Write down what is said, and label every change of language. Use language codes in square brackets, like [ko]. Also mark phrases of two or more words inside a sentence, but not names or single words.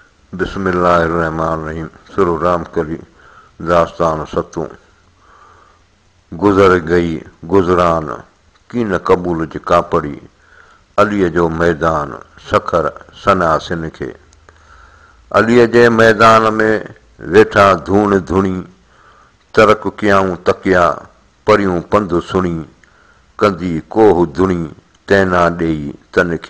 [sd] बिस्मिल्लाहिर्रहमानिर्रहीम। सुरो राम कली दास्तान सतूं। गुज़र गई गुज़रान कीन क़बूल जी कापड़ी, अलीअ जो मैदान सखर सनासिन खे। अलीअ जे मैदान में वेठा धूण धुणी, तरक कयाऊं तकिया परियूं पंधु सुणी, कंदी कोह धुणी तैना ॾेई तन खे।